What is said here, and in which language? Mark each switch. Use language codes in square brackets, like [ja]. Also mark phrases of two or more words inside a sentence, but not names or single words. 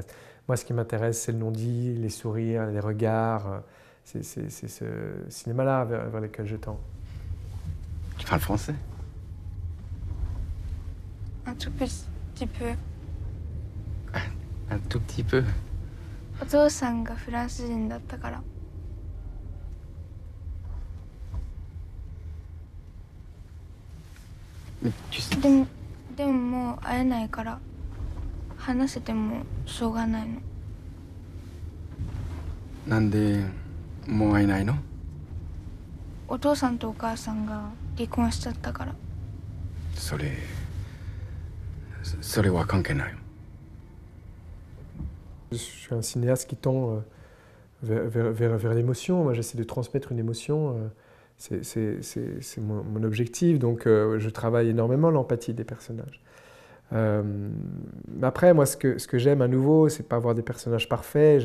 [fr] Moi ce qui m'intéresse c'est le non-dit, les sourires, les regards. C'est ce cinéma-là vers lequel je tends. Tu parles français? Un tout petit peu. Un tout petit peu. [ja] お父さんがフランス人だったから。でももう会えないから話せてもしょうがないの。なんでもう会えないの？お父さんとお母さんが離婚しちゃったから。それは関係ない。 [fr] Je suis un cinéaste qui tend vers l'émotion. Moi, j'essaie de transmettre une émotion. C'est mon objectif. Donc, je travaille énormément l'empathie des personnages. Après, moi, ce que j'aime à nouveau, c'est pas avoir des personnages parfaits.